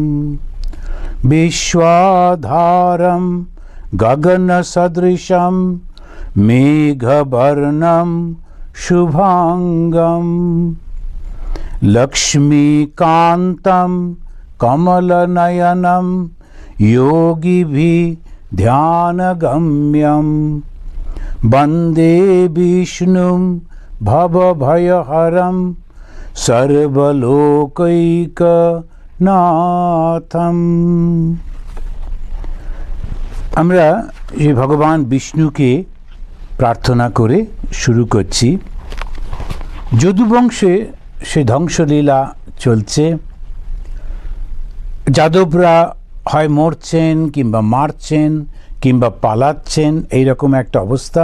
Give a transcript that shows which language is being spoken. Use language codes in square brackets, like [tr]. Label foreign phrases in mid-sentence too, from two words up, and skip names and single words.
[sa] বিশ্বাধারম গগনসদৃশম মেঘবর্ণম শুভাঙ্গম লক্ষ্মীকান্তম কমলনয়নম योगिभिः ध्यानगम्यं वन्दे विष्णुं भवभयहरं सर्वलोकैकनाथं। [bn] আমরা যে ভগবান বিষ্ণুকে প্রার্থনা করে শুরু করছি। যদুবংশে সে ধ্বংসলীলা চলছে, যাদবরা হয় মরছেন কিংবা মারছেন কিংবা পালাচ্ছেন, এইরকম একটা অবস্থা।